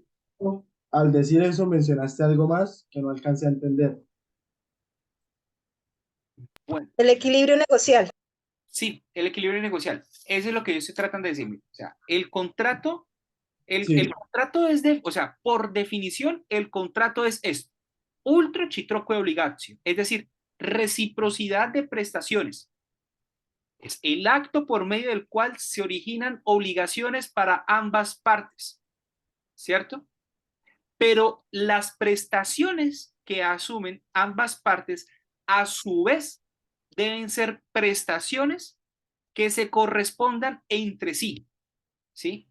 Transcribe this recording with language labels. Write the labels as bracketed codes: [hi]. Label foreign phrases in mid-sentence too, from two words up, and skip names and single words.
[es] Al decir eso, mencionaste algo más que no alcancé a entender. bueno, El equilibrio negocial. sí, el equilibrio negocial. Eso es lo que yo estoy tratando de decirme. O sea, el Sí, contrato es o sea, por definición, el contrato es esto. [la] Ultro citroque obligatio, [es] es decir, reciprocidad de prestaciones. Es el acto por medio del cual se originan obligaciones para ambas partes, ¿cierto? Pero las prestaciones que asumen ambas partes, a su vez, deben ser prestaciones que se correspondan entre sí, ¿sí?